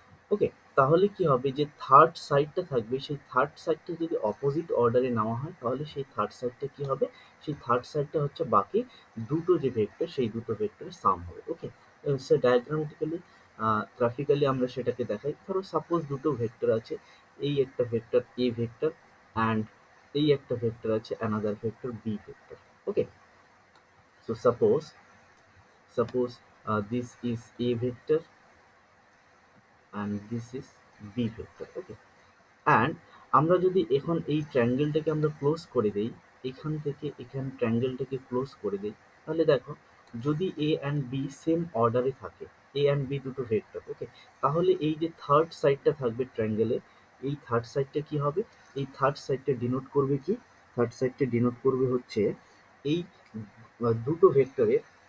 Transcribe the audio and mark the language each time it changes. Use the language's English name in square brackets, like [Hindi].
[Bangla] ওকে, তাহলে কি হবে, যে থার্ড সাইডটা থাকবে, সেই থার্ড সাইডটা যদি অপোজিট অর্ডারে নেওয়া হয়, তাহলে সেই থার্ড সাইডটা কি হবে, সেই থার্ড সাইডটা হচ্ছে বাকি দুটো যে ভেক্টর সেই দুটো ভেক্টরের সাম হবে। ওকে, সে ডায়াগ্রামেটিক্যালি গ্রাফিক্যালি আমরা সেটাকে দেখাই। ধরো সাপোজ দুটো ভেক্টর আছে, এই একটা ভেক্টর এ ভেক্টর অ্যান্ড এই একটা ভেক্টর আছে another vector B vector. [English] Okay, so suppose this is a vector and this is b vector. [Bangla] Okay, and আমরা যদি এখন এই ট্রায়াঙ্গেলটাকে আমরা ক্লোজ করে দেই, এখান থেকে এখান ট্রায়াঙ্গেলটাকে ক্লোজ করে দেই, তাহলে দেখো, যদি এ অ্যান্ড বি সেম অর্ডারে থাকে, এ অ্যান্ড বি দুটো ভেক্টর, ওকে, তাহলে এই যে থার্ড সাইডটা থাকবে ট্রায়াঙ্গেলের, এই থার্ড সাইডটা কি হবে, এই থার্ড সাইডটা ডিনোট করবে কি, থার্ড সাইডটা ডিনোট করবে হচ্ছে এই দুটো ভেক্টরের,